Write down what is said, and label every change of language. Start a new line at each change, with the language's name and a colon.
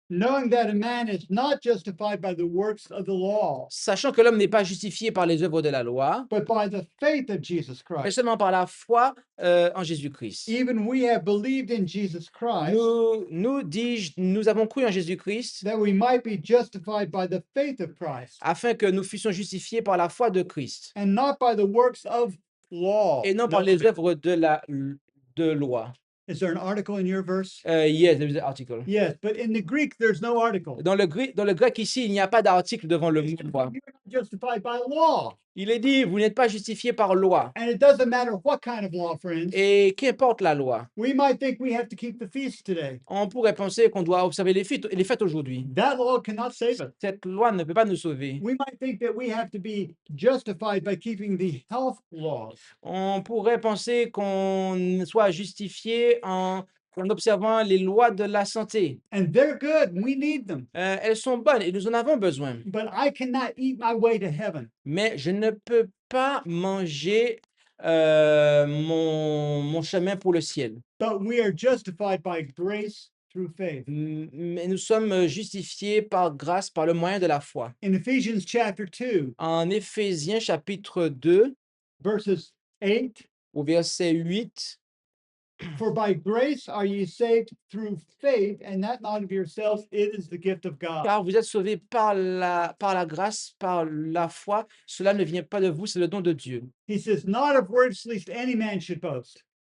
English: Knowing that a man is not justified by the works of the law,
French: Sachant que l'homme n'est pas justifié par les œuvres de la loi,
English: but by the faith of Jesus
French: mais
English: Christ.
French: seulement par la foi en Jésus-Christ.
English: Even we have believed in Jesus Christ,
French: Nous avons cru en Jésus-Christ
English: that we might be justified by the faith of Christ,
French: afin que nous fussions justifiés par la foi de Christ
English: and not by the works of law.
French: et non par les œuvres de loi.
English: Is there an article in your verse? Yes, there is an article. Yes, but in the Greek, there's no article.
French: Dans le grec ici, il n'y a pas d'article devant le mot loi.
English: You're not justified by law.
French: Il est dit, vous n'êtes pas justifiés par loi.
English: And it doesn't matter what kind of law, friends.
French: Et qu'importe la loi,
English: We might think we have to keep the feast today.
French: on pourrait penser qu'on doit observer les fêtes aujourd'hui.
English: That law cannot save us.
French: Cette loi ne peut pas nous sauver.
English: We might think that we have to be justified by keeping the health laws.
French: On pourrait penser qu'on soit justifié en observant les lois de la santé.
English: And they're good. We need them.
French: Elles sont bonnes et nous en avons besoin.
English: But I cannot eat my way to heaven.
French: Mais je ne peux pas manger mon chemin pour le ciel.
English: But we are justified by grace through faith.
French: Mais nous sommes justifiés par grâce, par le moyen de la foi.
English: In Ephesians chapter 2,
French: En Éphésiens chapitre 2,
English: verses 8,
French: au verset 8,
English: for by grace are ye saved through faith, and that not of yourselves, it is the gift of God.
French: car vous êtes sauvés par la grâce, par la foi. Cela ne vient pas de vous, c'est le don de Dieu.
English: He says, not of works, lest any man should boast.